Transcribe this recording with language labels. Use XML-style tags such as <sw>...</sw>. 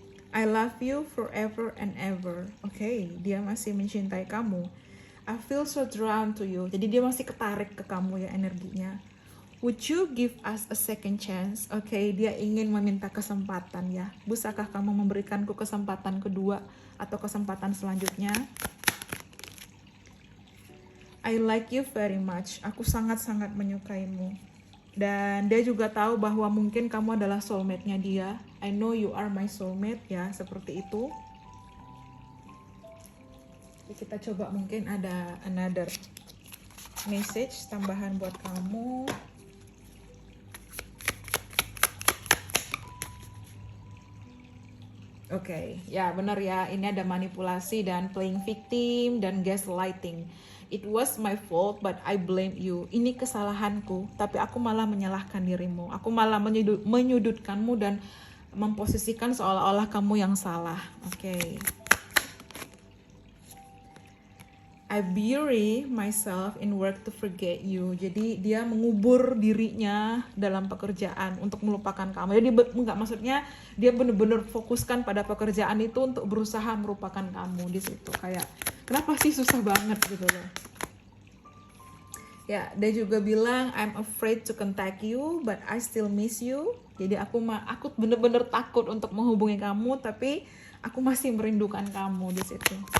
<en>I love you forever and ever.</en> <id>Oke, dia masih mencintai kamu.</id> <en>I feel so drawn to you.</en> <id>Jadi dia masih ketarik ke kamu ya energinya.</id> <en>Would you give us a second chance?</en> <id>Oke, dia ingin meminta kesempatan ya. Bisakah kamu memberikanku kesempatan kedua atau kesempatan selanjutnya?</id> <en>I like you very much.</en> <id>Aku sangat-sangat menyukaimu. Dan dia juga tahu bahwa mungkin kamu adalah soulmate-nya dia.</id> <en>I know you are my soulmate</en> <id>ya, seperti itu. Kita coba, mungkin ada another message tambahan buat kamu. Oke, ya benar ya, ini ada manipulasi dan playing victim dan gaslighting.</id> <en>It was my fault but I blame you.</en> <id>Ini kesalahanku, tapi aku malah menyalahkan dirimu. Aku malah menyudutkanmu dan memposisikan seolah-olah kamu yang salah. Oke.</id> <en>I bury myself in work to forget you.</en> <id>Jadi dia mengubur dirinya dalam pekerjaan untuk melupakan kamu. Jadi enggak, maksudnya dia benar-benar fokuskan pada pekerjaan itu untuk berusaha melupakan kamu di situ. Kayak kenapa sih susah banget gitu loh. Ya, dia juga bilang</id> <en>I'm afraid to contact you but I still miss you.</en> <id>Jadi aku benar-benar takut untuk menghubungi kamu, tapi aku masih merindukan kamu di situ.</id>